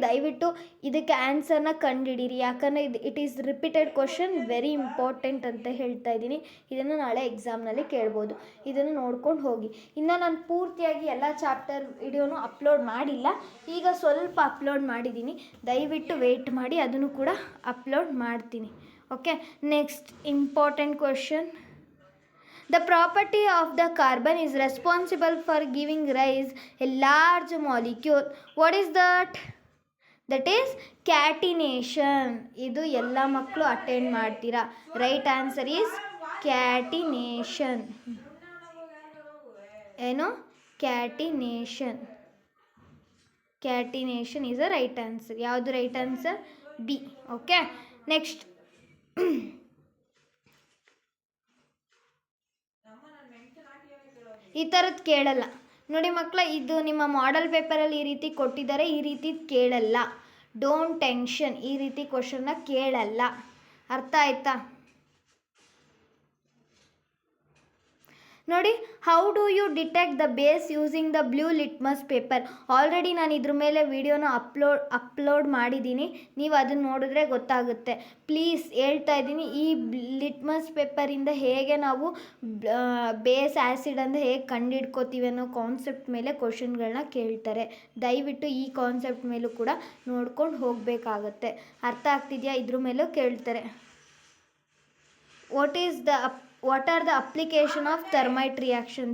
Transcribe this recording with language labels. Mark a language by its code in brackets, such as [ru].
[kn] ದಯವಿಟ್ಟು ಇದಕ್ಕೆ ಆನ್ಸರ್ನ ಕಂಡುಹಿಡೀರಿ, ಯಾಕಂದರೆ [en] it is repeated question, very important [kn] ಅಂತ ಹೇಳ್ತಾ ಇದ್ದೀನಿ. ಇದನ್ನು ನಾಳೆ ಎಕ್ಸಾಮ್ನಲ್ಲಿ ಕೇಳ್ಬೋದು, ಇದನ್ನು ನೋಡ್ಕೊಂಡು ಹೋಗಿ. ಇನ್ನು ನಾನು ಪೂರ್ತಿಯಾಗಿ ಎಲ್ಲ ಚಾಪ್ಟರ್ ವಿಡಿಯೋನು ಅಪ್ಲೋಡ್ ಮಾಡಿಲ್ಲ, ಈಗ ಸ್ವಲ್ಪ ಅಪ್ಲೋಡ್ ಮಾಡಿದ್ದೀನಿ. ದಯವಿಟ್ಟು ವೆಯ್ಟ್ ಮಾಡಿ, ಅದನ್ನು ಕೂಡ ಅಪ್ಲೋಡ್ ಮಾಡ್ತೀನಿ. [en] Okay, next important question. The property of the carbon is responsible for giving rise a large molecule. What is that? That is catenation. [kn] ಇದು ಎಲ್ಲ ಮಕ್ಕಳು ಅಟೆಂಡ್ ಮಾಡ್ತೀರಾ. [en] Right answer is catenation. [kn] ಏನು? catenation. [en] catenation is the right answer. [kn] ಯಾವುದು right answer? B. Okay, next ಈ ಥರದ್ದು ಕೇಳಲ್ಲ ನೋಡಿ ಮಕ್ಕಳ. ಇದು ನಿಮ್ಮ ಮಾಡೆಲ್ ಪೇಪರಲ್ಲಿ ಈ ರೀತಿ ಕೊಟ್ಟಿದ್ದಾರೆ, ಈ ರೀತಿ ಕೇಳಲ್ಲ. [en] don't tension, [kn] ಈ ರೀತಿ ಕ್ವಶನ್ನ ಕೇಳಲ್ಲ. ಅರ್ಥ ಆಯ್ತಾ? [en] ನೋಡಿ, how do you detect the base using the blue litmus paper. [kn] Already ನಾನು ಇದ್ರ ಮೇಲೆ ವಿಡಿಯೋನ ಅಪ್ಲೋಡ್ ಮಾಡಿದ್ದೀನಿ, ನೀವು ಅದನ್ನು ನೋಡಿದ್ರೆ ಗೊತ್ತಾಗುತ್ತೆ. ಪ್ಲೀಸ್ ಹೇಳ್ತಾ ಇದ್ದೀನಿ, ಈ ಲಿಟ್ಮಸ್ ಪೇಪರಿಂದ ಹೇಗೆ ನಾವು ಬೇಸ್ ಆ್ಯಸಿಡ್ ಅಂದರೆ ಹೇಗೆ ಕಂಡುಹಿಡ್ಕೋತೀವಿ ಅನ್ನೋ ಕಾನ್ಸೆಪ್ಟ್ ಮೇಲೆ ಕ್ವಶನ್ಗಳನ್ನ ಕೇಳ್ತಾರೆ. ದಯವಿಟ್ಟು ಈ ಕಾನ್ಸೆಪ್ಟ್ ಮೇಲೂ ಕೂಡ ನೋಡ್ಕೊಂಡು ಹೋಗಬೇಕಾಗತ್ತೆ. ಅರ್ಥ ಆಗ್ತಿದೆಯಾ? ಇದ್ರ ಮೇಲೂ ಕೇಳ್ತಾರೆ. [en] What are the application of thermite reaction?